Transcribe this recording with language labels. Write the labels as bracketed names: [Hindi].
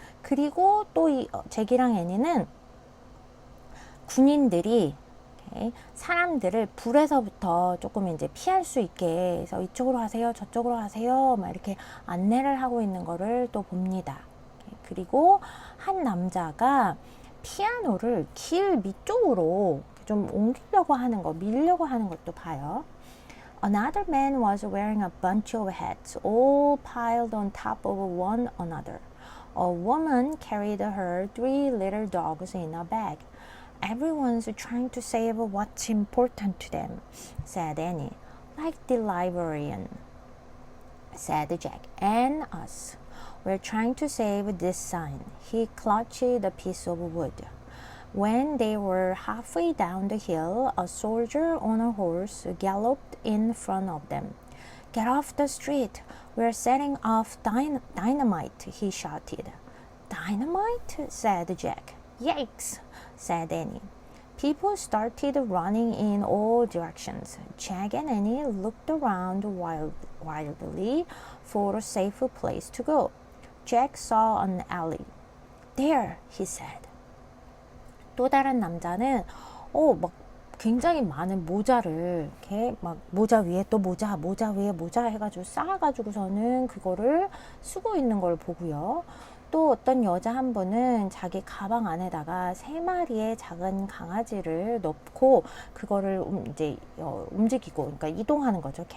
[Korean] 그리고 또 이 잭이랑 애니는 군인들이 사람들을 불에서부터 조금 이제 피할 수 있게 해서 이쪽으로 가세요, 저쪽으로 가세요, 막 이렇게 안내를 하고 있는 거를 또 봅니다. 그리고 한 남자가 피아노를 길 밑쪽으로 좀 옮기려고 하는 거, 밀려고 하는 것도 봐요. [English] Another man was wearing a bunch of hats, all piled on top of one another. A woman carried her 3 little dogs in a bag. Everyone's trying to save what's important to them, said Annie. Like the librarian, said Jack, and us. We're trying to save this sign. He clutched a piece of wood. When they were halfway down the hill, a soldier on a horse galloped in front of them. Get off the street. We're setting off dynamite, he shouted. Dynamite? Said Jack. Yikes, said Annie. People started running in all directions. Jack and Annie looked around wildly for a safe place to go. Jack saw an alley. There, he said. [Korean] 또 다른 남자는 막 굉장히 많은 모자를 이렇게 막 모자 위에 또 모자 위에 모자 해가지고 쌓아가지고서는 그거를 쓰고 있는 걸 보고요. 또 어떤 여자 한 분은 자기 가방 안에다가 3마리의 작은 강아지를 넣고 그거를 이제 움직이고, 그러니까 이동하는 거죠.